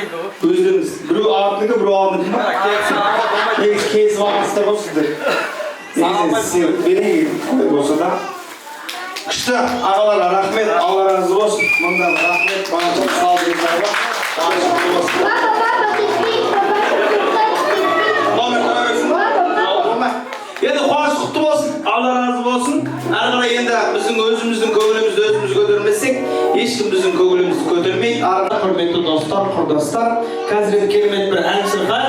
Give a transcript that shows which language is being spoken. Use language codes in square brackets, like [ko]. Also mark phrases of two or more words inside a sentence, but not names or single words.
[kk] Өздеріңіз біреу артынікі, біреу алдынікі ма? Негіз кезіп алғансыздар ғой сіздер. Берейін болса да. Күшті ағаларға рахмет, Алла разы болсын. Мыңдан рахмет, маған [tr] çok sağ olun. [kk] Енді қуаныш құтты болсын, Алла разы болсын. Әрі қарай енді біздің өзіміздің көңілімізді өзіміз көтермесек, ешкім біздің көңілімізді көтермейді. Құрметті достар, құрдастар, қазір енді керемет бір ән шырқайық.